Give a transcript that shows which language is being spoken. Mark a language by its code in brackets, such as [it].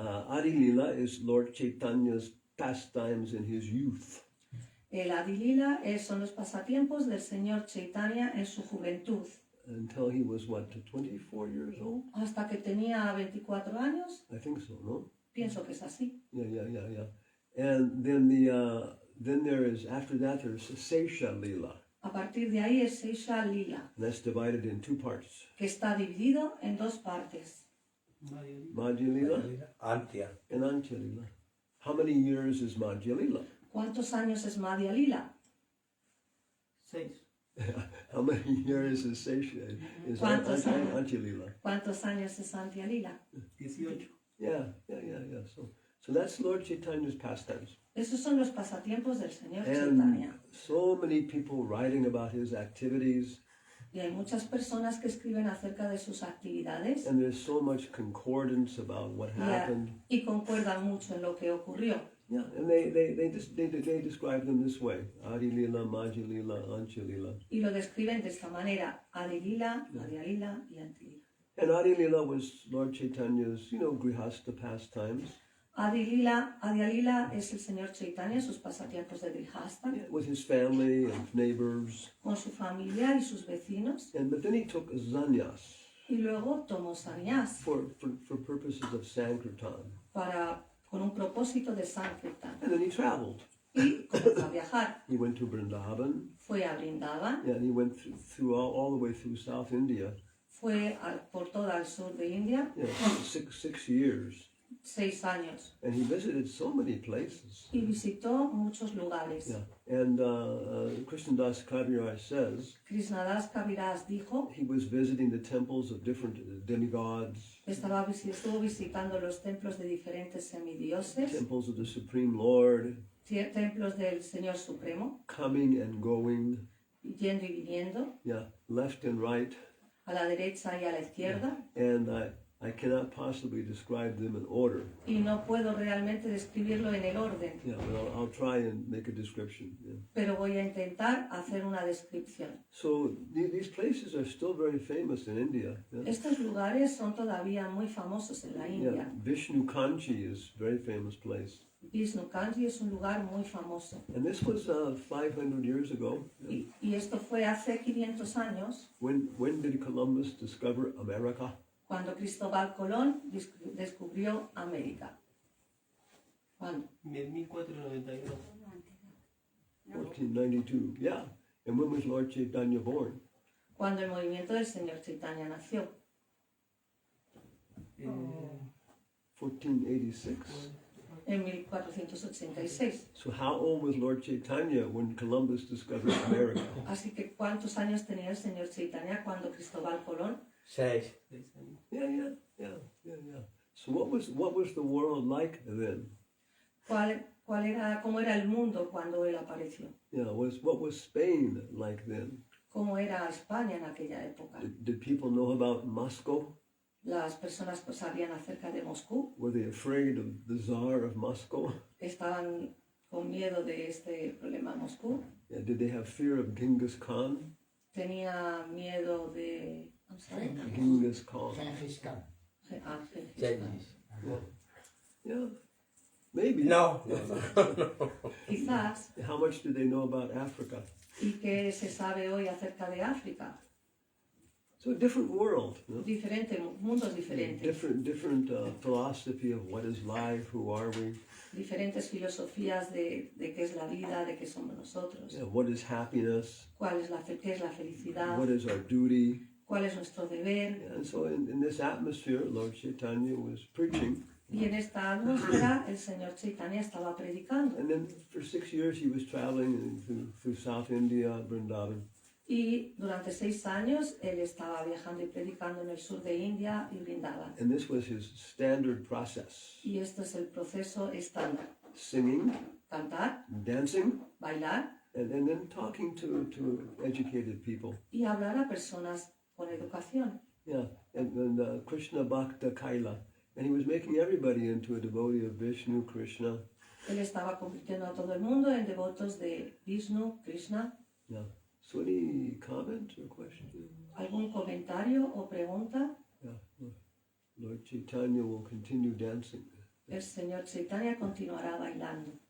[en] Adi Lila is Lord Chaitanya's pastimes in his youth. [es] El Adi Lila son los pasatiempos del Señor Chaitanya en su juventud, [en] Until he was, what, 24 years old? [es] hasta que tenía 24 años. [en] I think so, no? [es] Pienso que es así. [en] Yeah. And then there is, after that, there's Sesha Lila. [es] A partir de ahí es Sesha Lila, [en] And that's divided in 2 parts. [es] que está dividido en dos partes. Madhya Lila Antya. [en] and Antya Lila. How many years is Madhya Lila? [es] ¿Cuántos años es Madhya Lila? 6. [en] How many years is Sesha? Is [es] ¿Cuántos años? [en] Antya Lila? [es] ¿Cuántos años es Antya Lila? [en] 18. Yeah. So that's Lord Chaitanya's pastimes. [es] Esos son los pasatiempos del Señor [en] And [es] Chaitanya. [en] so many people writing about his activities, [es] Y hay muchas personas que escriben acerca de sus actividades [en] and there's so much concordance about what happened. [es] y concuerdan mucho en lo que ocurrió. [en] Yeah, and they describe them this way: Adi Lila, Maji Lila, Ancha Lila. [es] Y lo describen de esta manera: Adi Lila, Madhya Lila y Anti Lila. [en] And Adi Lila was Lord Chaitanya's, grihasta pastimes. [es] Adi Lila es el Señor Chaitanya, sus pasatiempos de Grihasta, [en] With his family and neighbors. [es] con su familia y sus vecinos. [en] But then he took sannyas [es] Y luego tomó sannyas [en] for purposes of Sankirtan. [es] con un propósito de Sankirtan. [en] And then he traveled. [es] Y comenzó a viajar. [en] He went to Vrindavan. [es] Fue a Vrindavan, [en] And he went through all the way through South India. [es] fue por toda el sur de India, [en] 6 years. [es] 6 años. [en] And he visited so many places. [es] Y visitó muchos lugares. [en] Yeah. And Krishnadas Kaviraj says [es] Krishnadas Kaviraj dijo, [en] he was visiting the temples of different demigods, [es] estuvo visitando los templos de diferentes semidioses, [en] temples of the Supreme Lord, [es] templos del Señor Supremo, [en] coming and going, [es] yendo y viniendo, [en] left and right. [es] a la derecha y a la izquierda. [en] And I cannot possibly describe them in order. [es] Y no puedo realmente describirlo en el orden, [en] But I'll try and make a description. [es] pero voy a intentar hacer una descripción. [en] So these places are still very famous in India. [es] Estos lugares son todavía muy famosos en la India. [en] Vishnu Kanchi is a very famous place. [es] Vishnu Kanchi es un lugar muy famoso. [en] And this was 500 years ago. [es] Y esto fue hace 500 años, [en] When did Columbus discover America? [es] cuando Cristóbal Colón descubrió América. ¿Cuándo? [en] 1492. 1492. Yeah. And when was Lord Chaitanya born? [es] Cuando el movimiento del Señor Chaitanya nació. [en] 1486. [es] En 1486. [en] So how old was Lord Chaitanya when Columbus discovered America? [es] Así que ¿cuántos años tenía el Señor Chaitanya cuando Cristóbal Colón? [en] 6. Yeah. So what was the world like then? [es] ¿Cómo era el mundo cuando él apareció? [en] What was Spain like then? [es] ¿Cómo era España en aquella época? [en] Did people know about Moscow? [es] Las personas sabían acerca de Moscú, [en] Were they afraid of the Tsar of Moscow? [es] estaban con miedo de este problema Moscú, [en] Did they have fear of Genghis Khan? [es] tenía miedo de... [en] I'm sorry. Genghis Khan. [es] Gengis Khan. Gengis. [en] Yeah. Maybe. No. [es] Quizás. [en] How much do they know about Africa? [es] ¿Y qué se sabe hoy acerca de África? [en] So a different world. [es] Mundos diferentes. [en] Different philosophy of what is life, who are we? [es] Diferentes filosofías de qué es la vida, de qué somos nosotros. [en] What is happiness? [es] ¿Qué es la felicidad? [en] What is our duty? [es] ¿Cuál es nuestro deber? [en] And so in this atmosphere, Lord Chaitanya was preaching. [es] Y en esta atmósfera el Señor Chaitanya estaba predicando. [en] And then for 6 years he was traveling through South India, Vrindavan. [es] Y durante 6 años él estaba viajando y predicando en el sur de India y Vrindavan. [en] And this was his standard process. [es] Y esto es el proceso estándar. [en] Singing, [es] Cantar, [en] dancing, [es] bailar [en] and then talking to educated people. [es] y hablar a personas con educación. [en] And Krishna Bhakta Kaila. And he was making everybody into a devotee of Vishnu, Krishna. [es] Él estaba convirtiendo a todo el mundo en devotos de Vishnu, Krishna. [en] So any comment or question? [es] ¿Algún comentario o pregunta? [en] Lord Chaitanya will continue dancing. [es] El Señor Chaitanya continuará bailando.